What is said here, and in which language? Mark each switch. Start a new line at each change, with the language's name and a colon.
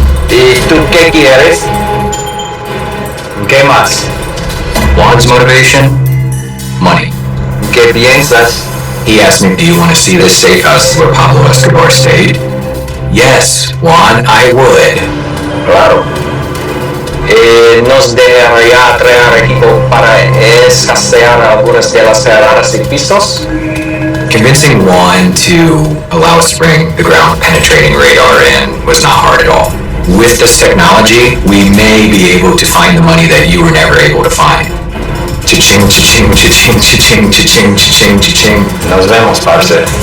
Spanish: ¿Y tú qué quieres? ¿Qué más?
English: Juan's motivation? Money.
Spanish: ¿Qué piensas?
English: He asked me, do you want to see this safe house where Pablo Escobar stayed? Yes, Juan, I would.
Spanish: Claro. Nos debería traer equipo para escasear algunas de las cerradas y pisos.
English: Convincing Juan to allow us to bring the ground penetrating radar in was not hard at all. With this technology, we may be able to find the money that you were never able to find. Cha-ching, cha-ching, cha-ching, cha-ching, cha-ching, cha-ching, cha-ching.
Spanish: Nos vemos, parce.